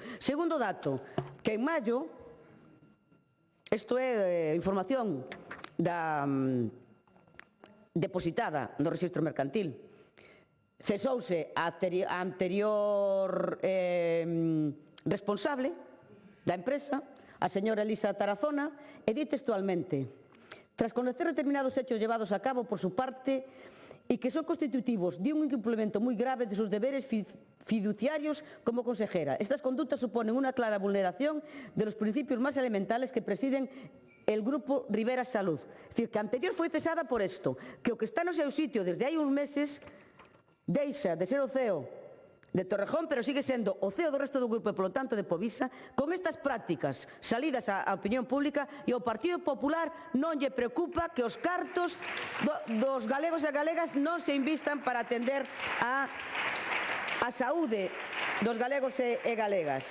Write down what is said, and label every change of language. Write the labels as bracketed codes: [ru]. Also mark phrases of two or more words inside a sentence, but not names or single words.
[gl] Segundo dato, que en maio, isto é información depositada no Rexistro Mercantil, cesouse a anterior responsable da empresa, a señora Elisa Tarazona, e di textualmente: [es] tras conocer determinados hechos llevados a cabo por su parte y que son constitutivos de un incumplimiento muy grave de sus deberes fiduciarios como consejera, estas conductas suponen una clara vulneración de los principios más elementales que presiden el Grupo Rivera Salud. Es decir, [gl] que a anterior foi cesada por isto, que o que está no seu sitio desde hai uns meses deixa de ser o CEO de Torrejón, pero sigue sendo o CEO do resto do grupo e, polo tanto, de Povisa, con estas prácticas salidas á opinión pública, e o Partido Popular non lle preocupa que os cartos dos galegos e galegas non se invistan para atender a saúde dos galegos e galegas.